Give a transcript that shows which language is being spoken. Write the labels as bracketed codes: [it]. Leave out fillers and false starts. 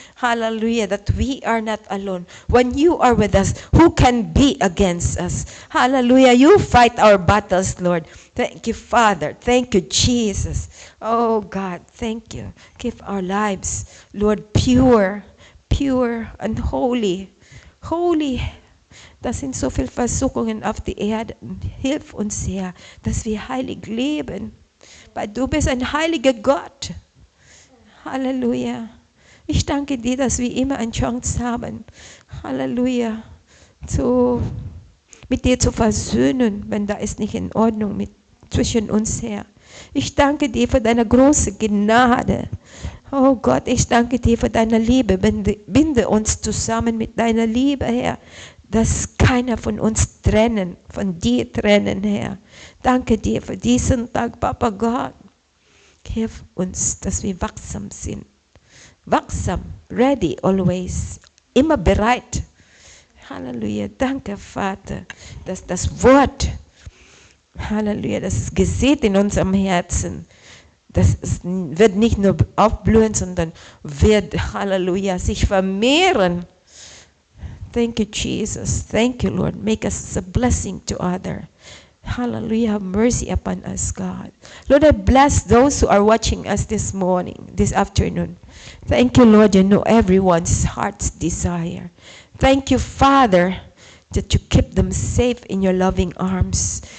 [en] Hallelujah, that we are not alone. When you are with us, who can be against us? Hallelujah, you fight our battles, Lord. Thank you, Father. Thank you, Jesus. Oh God, thank you. Keep our lives, Lord, pure and holy. Holy. [de] Das sind so viele Versuchungen auf die Erde. Hilf uns, Herr, dass wir heilig leben. Weil du bist ein heiliger Gott. Halleluja. Ich danke dir, dass wir immer eine Chance haben. Halleluja. Mit dir zu versöhnen, wenn da ist nicht in Ordnung zwischen uns, Herr. Ich danke dir für deine große Gnade. Oh Gott, ich danke dir für deine Liebe. Binde uns zusammen mit deiner Liebe, Herr, dass keiner von uns von dir trennen, Herr. Danke dir für diesen Tag, Papa Gott. Hilf uns, dass wir wachsam sind. Wachsam, [en] ready always, [de] immer bereit. Halleluja, danke, Vater, dass das Wort, Halleluja, das ist gesät in unserem Herzen. Das wird nicht nur aufblühen, sondern wird, Halleluja, sich vermehren. [en] Thank you, Jesus. Thank you, Lord. Make us a blessing to others. Hallelujah. Have mercy upon us, God. Lord, I bless those who are watching us this morning, this afternoon. Thank you, Lord. You know everyone's heart's desire. Thank you, Father, that you keep them safe in your loving arms.